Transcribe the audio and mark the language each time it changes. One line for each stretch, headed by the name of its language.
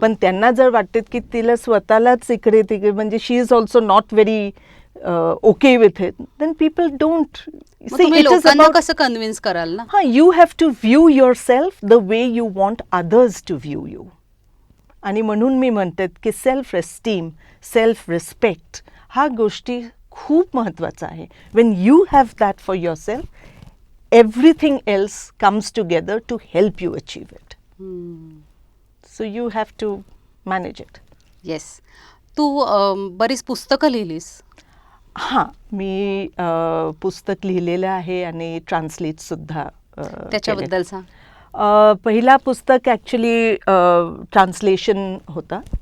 Marathi: पण त्यांना जर वाटतं की तिला स्वतःलाच इकडे तिकडे, म्हणजे
English: She is also not very okay with it, then people don't.
Marathi: लोकांना कसं कन्व्हिन्स कराल ना?
English: You have to view yourself the way you want others to view you.
Marathi: आणि म्हणून मी म्हणते की सेल्फ एस्टीम, सेल्फ रिस्पेक्ट हा गोष्टी खूप महत्त्वाचा आहे.
English: When you have that for yourself, everything else comes together to help you achieve it. So you have to manage it. Yes.
Marathi: तू बरीच पुस्तकं लिहिलीस. हां, मी पुस्तक लिहिलेलं आहे आणि ट्रान्सलेटसुद्धा. त्याच्याबद्दल सांग. पहिला पुस्तक ॲक्च्युली ट्रान्सलेशन होता.